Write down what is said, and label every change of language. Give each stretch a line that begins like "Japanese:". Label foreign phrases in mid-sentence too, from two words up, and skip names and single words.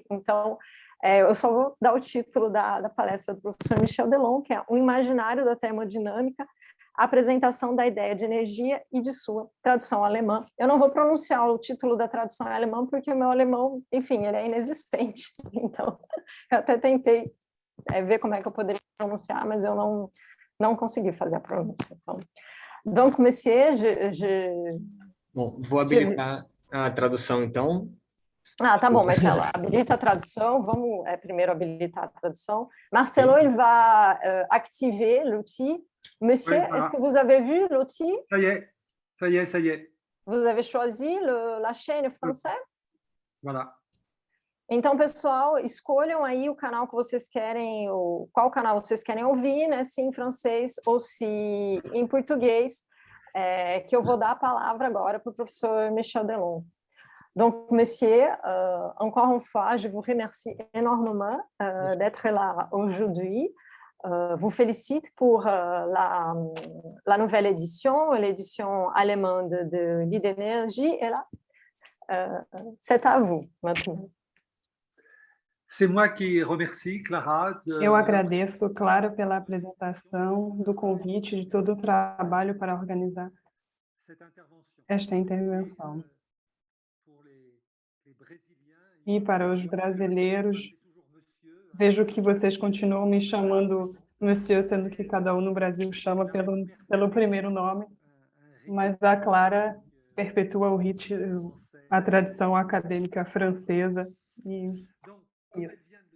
Portuguese: Então, eu só vou dar o título da palestra do professor Michel Delon, que é O Imaginário da Termodinâmica, a apresentação da ideia de energia e de sua tradução alemã. Eu não vou pronunciar o título da tradução em alemão, porque o meu alemão, enfim, ele é inexistente. Então, eu até tentei ver como é que eu poderia pronunciar, mas eu não consegui fazer a pronúncia. Então,
French: donc, monsieur,
Portuguese: Bom, vou habilitar a tradução, então. Tá bom, Marcelo, habilita a tradução, vamos primeiro habilitar a tradução.
French: Marcelo, il va activer l'outil. Monsieur, oui, voilà. Est-ce que vous avez vu l'outil? Ça y est, ça y est, ça y est. Vous avez choisi la chaîne française? Voilà.
Portuguese: Então, pessoal, escolham aí o canal que vocês querem, qual canal vocês querem ouvir, né? Se em francês ou se em português, que eu vou dar a palavra agora para o professor Michel Delon.
French: Donc, monsieur, encore une fois, je vous remercie énormément d'être là aujourd'hui. Vous félicite pour la nouvelle édition, l'édition allemande de l'idée d'énergie. Et là, c'est à vous maintenant. C'est moi qui remercie, Clara.
Portuguese: Eu agradeço, Clara, pela apresentação, do convite, de todo o trabalho para organizar esta intervenção. E para os brasileiros, vejo que vocês continuam me chamando Monsieur, sendo que cada um no Brasil chama pelo primeiro nome, mas a Clara perpetua a tradição acadêmica francesa e isso.